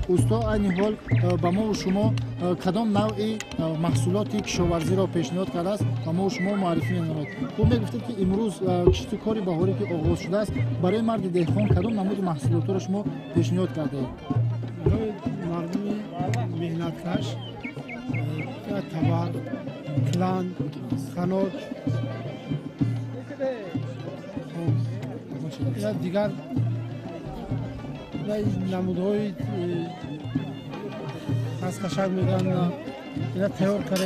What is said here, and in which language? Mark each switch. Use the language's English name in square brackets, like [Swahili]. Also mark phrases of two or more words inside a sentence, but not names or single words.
[Tajik] усто айни ҳол ба мову шумо кадом навъи маҳсулоти кишоварзиро пешниҳод кардааст ва мову шумо муаррифӣ менамоед. хуб мегуфтед ки имрӯз кишти кори баҳорӣ ки оғоз шудааст, барои марди деҳқон кадом намуди маҳсулотро шумо пешниҳод кардаед? [Persian] برای مردم مهنتکش تبر، کلند، خنک یا دیگر نمودهای از کشک میگن اینا تیار کردیم.